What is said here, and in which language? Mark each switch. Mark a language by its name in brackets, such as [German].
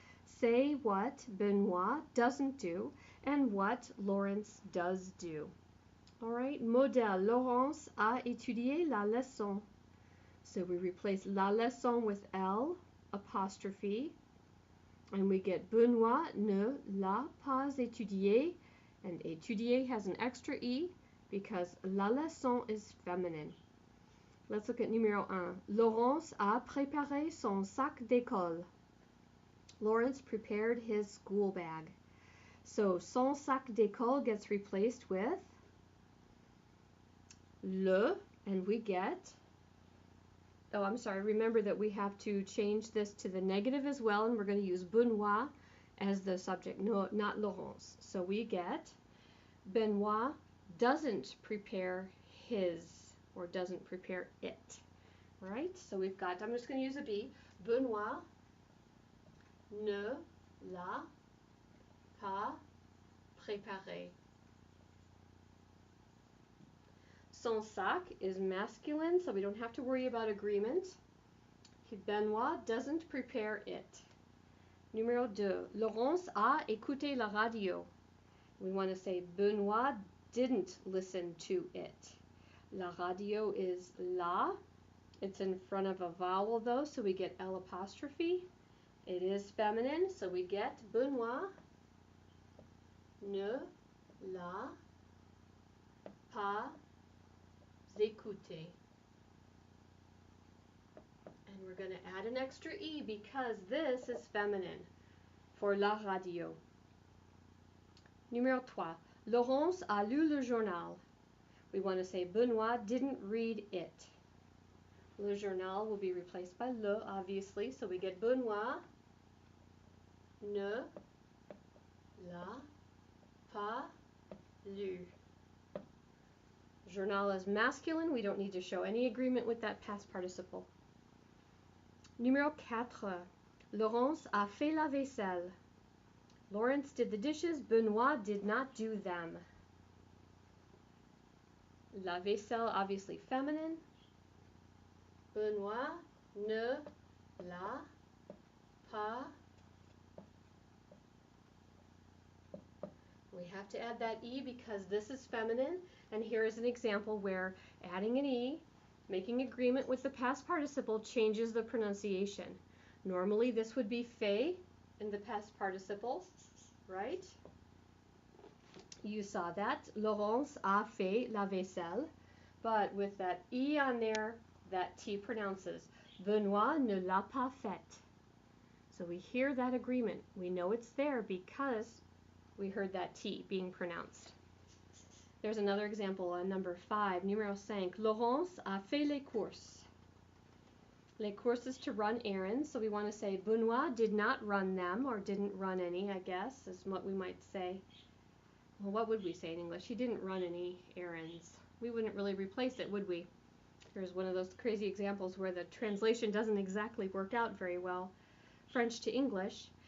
[English] Say what Benoît doesn't do and what Lawrence does do. All right, modèle. [French] Laurence a étudié la leçon. [English] So we replace la leçon with L apostrophe, and we get [French] Benoît ne l'a pas étudié, [English] and étudier has an extra E because la leçon is feminine. Let's look at numéro 1. [French] Laurence a préparé son sac d'école. [English] Lawrence prepared his school bag. So [French] son sac d'école [English] gets replaced with le, and we get, oh, I'm sorry, remember that we have to change this to the negative as well, and we're going to use Benoît as the subject, no, not Laurence. So we get Benoît doesn't prepare his, or doesn't prepare it. All right, so we've got, I'm just going to use a B. [French] Benoît ne l'a pas préparé. [English] Son sac is masculine, so we don't have to worry about agreement. Benoît doesn't prepare it. Numéro 2. [French] Laurence a écouté la radio. [English] We want to say Benoît didn't listen to it. La radio is la. It's in front of a vowel though, so we get L apostrophe. It is feminine, so we get [French] Benoît ne l'a pas écouté. [English] And we're going to add an extra E because this is feminine for la radio. Numéro 3. [French] Laurence a lu le journal. [English] We want to say Benoît didn't read it. Le journal will be replaced by le, obviously, so we get [French] Benoît ne l'a pas lu. [English] Journal is masculine. We don't need to show any agreement with that past participle. [French] Numéro 4. Laurence a fait la vaisselle. [English] Lawrence did the dishes. Benoît did not do them. La vaisselle, obviously feminine. [French] Benoît ne l'a pas. [English] We have to add that E because this is feminine, and here is an example where adding an E, making agreement with the past participle, changes the pronunciation. Normally this would be fait in the past participle, right? You saw that. [French] Laurence a fait la vaisselle, [English] but with that E on there, that T pronounces. [French] Benoît ne l'a pas faite. [English] So we hear that agreement. We know it's there because we heard that T being pronounced. There's another example on number 5, numéro 5. [French] Laurence a fait les courses. [English] Les courses is to run errands, so we want to say Benoît did not run them, or didn't run any, I guess, is what we might say. Well, what would we say in English? He didn't run any errands. We wouldn't really replace it, would we? Here's one of those crazy examples where the translation doesn't exactly work out very well, French to English.